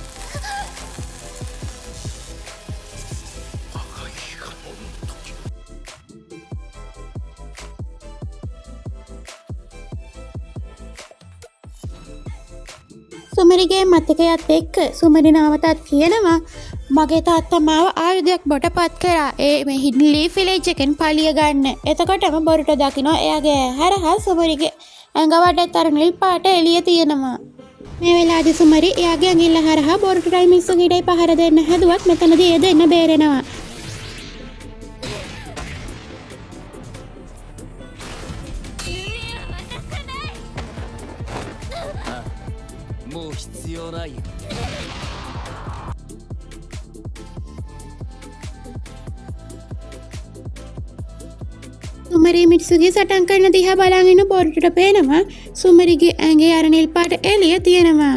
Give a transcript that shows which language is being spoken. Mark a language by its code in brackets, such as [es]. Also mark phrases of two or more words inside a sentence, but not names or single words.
[si] සුමරිගේ මතකයත් එක්ක සුමරි නාවතත් කියනවා මගේ තාත්තා මාව ආයුධයක් බොට පත් කරා මේ හිඩ්න් ලීෆ් විලේජ් එකෙන් පලිය ගන්න. එතකොටම බොරුටෝ දකිනවා එයාගේ හරහා සුමරිගේ ඇඟ වටේත් අර නිල් පාට එළිය තියෙනවා. මේ වෙලාවේදී සුමරි එයාගේ ඇඟිල්ල හරහා බොරුටෝයි මිස්සුගීටයි පහර දෙන්න හැදුවත් මෙතනදී ඒ දෙන්න බේරෙනවා. [ja] もう必要ないよ。 [si] සුමරි මිත්සුගේ සටන් කරන දිහා බලන් ඉන්න බොරුටට පේනවා සුමරිගේ ඇඟේ අර නිල් පාට එළිය තියෙනවා.